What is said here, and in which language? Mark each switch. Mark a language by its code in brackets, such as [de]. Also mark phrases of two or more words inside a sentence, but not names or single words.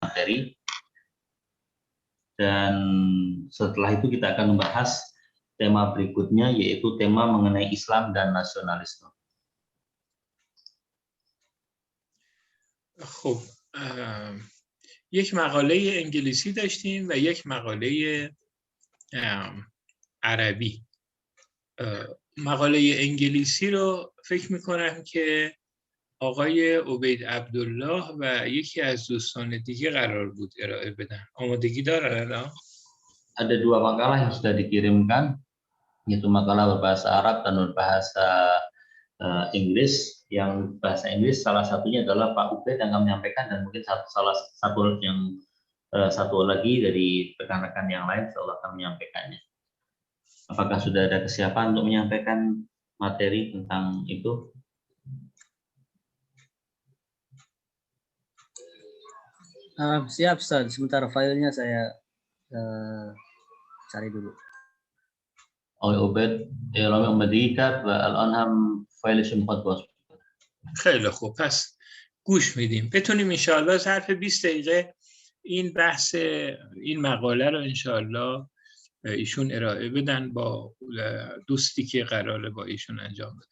[id] materi. Dan setelah itu kita akan membahas tema berikutnya, yaitu tema mengenai Islam dan nasionalisme. [fa] خب یک مقاله انگلیسی داشتیم و یک مقاله عربی. مقاله انگلیسی رو فکر میکنم که آقای عبید عبدالله و یکی از دوستان دیگه قرار بود ارائه بدن. آمادگی دارن الان؟ [id] Ada dua makalah yang sudah dikirimkan, yaitu makalah berbahasa Arab dan berbahasa Inggris. Yang bahasa Inggris salah satunya adalah Pak Ubed yang akan menyampaikan, dan mungkin satu lagi dari rekan-rekan yang lain insyaallah akan menyampaikannya. Apakah sudah ada kesiapan untuk menyampaikan materi tentang itu? Siap, Ustaz. Sebentar filenya saya cari dulu. [fa] آقای عبید اعلام آمادگی کرد و الان هم فایلش میخواد باز. خیلی خوب، پس گوش میدیم. بتونیم انشاءالله ظرف 20 دقیقه این بحث این مقاله رو انشاءالله ایشون ارائه بدن با دوستی که قراره با ایشون انجام بدن.